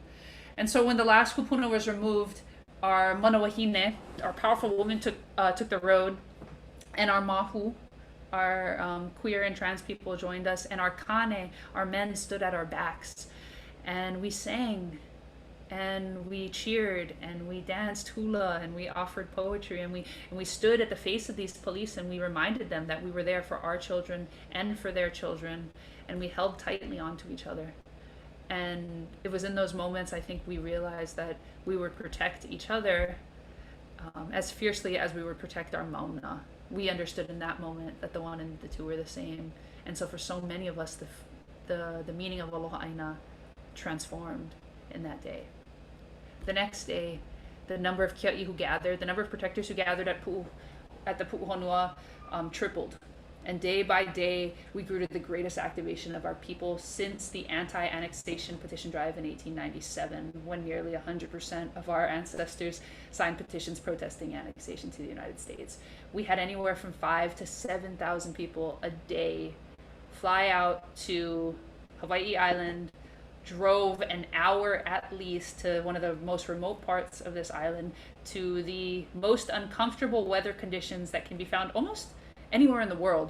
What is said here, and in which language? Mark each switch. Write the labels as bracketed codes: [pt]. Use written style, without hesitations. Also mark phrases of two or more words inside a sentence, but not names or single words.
[en] And so when the last kupuna was removed, our manawahine, our powerful woman, took the road, and our mahu, our queer and trans people, joined us, and our kane, our men, stood at our backs, and we sang, and we cheered, and we danced hula, and we offered poetry, and we stood at the face of these police, and we reminded them that we were there for our children and for their children, and we held tightly onto each other. And it was in those moments, I think, we realized that we would protect each other as fiercely as we would protect our Mauna. We understood in that moment that the one and the two were the same. And so for so many of us, the meaning of [haw] aloha ʻāina [en] transformed in that day. The next day, the number of kiaʻi who gathered, the number of protectors who gathered at the puʻuhonua tripled. And day by day, we grew to the greatest activation of our people since the anti-annexation petition drive in 1897, when nearly 100% of our ancestors signed petitions protesting annexation to the United States. We had anywhere from 5,000 to 7,000 people a day fly out to Hawaii Island, drove an hour at least to one of the most remote parts of this island, to the most uncomfortable weather conditions that can be found almost anywhere in the world.